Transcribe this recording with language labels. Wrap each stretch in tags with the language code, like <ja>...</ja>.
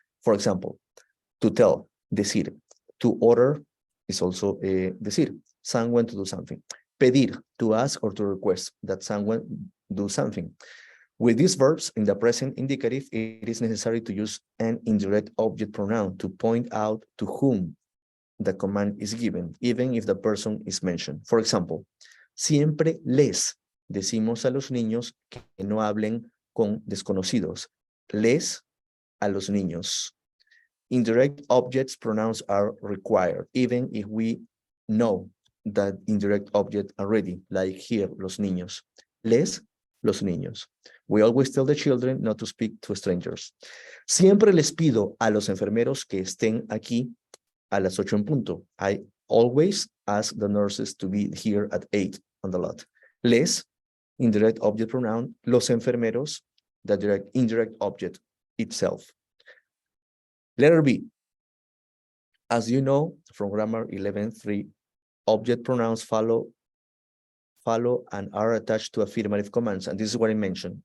<en>For example, to tell, decir. To order is also decir, someone to do something. Pedir, to ask or to request that someone do something. With these verbs in the present indicative, it is necessary to use an indirect object pronoun to point out to whom the command is given, even if the person is mentioned. For example,</en> <es>siempre les decimos a los niños que no hablen con desconocidos. Les a los niños.</es> <en>Indirect objects pronouns are required, even if we know that indirect object already, like here, los niños.</en> <es>Les, los niños.</es> <en>We always tell the children not to speak to strangers.</en> <es>Siempre les pido a los enfermeros que estén aquí a las 8 en punto.</es> <en>I always ask the nurses to be here at 8 on the lot. Les, indirect object pronoun.</en> <es>Los enfermeros,</es> <en>the indirect object itself. Letter B. As you know from grammar 11.3, object pronouns follow and are attached to affirmative commands. And this is what I mentioned.</en>